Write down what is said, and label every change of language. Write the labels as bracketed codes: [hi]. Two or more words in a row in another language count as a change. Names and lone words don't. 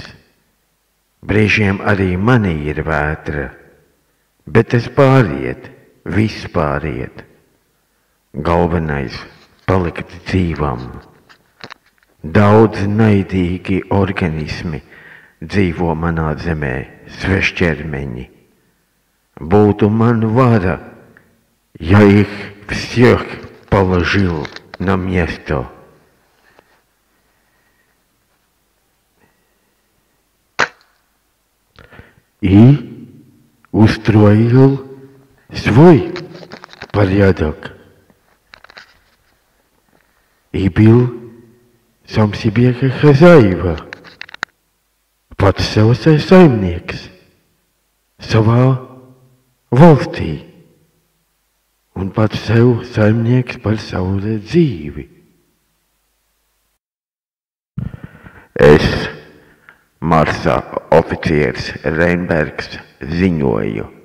[lv] Brīžiem arī manī ir vētra, bet es pāriet, viss pāriet. Galvenais palikt dzīvam. Daudz naidīgi organismi dzīvo manā zemē, svešķermeņi. Būtu man vara, [ru] я их всех положил на место. И устроил свой порядок. И был сам себе как хозяева. [lv] Pats sev saimnieks savā valstī. Un pats sev saimnieks par savu dzīvi. Es, Marsa oficieris Reinbergs, ziņoju.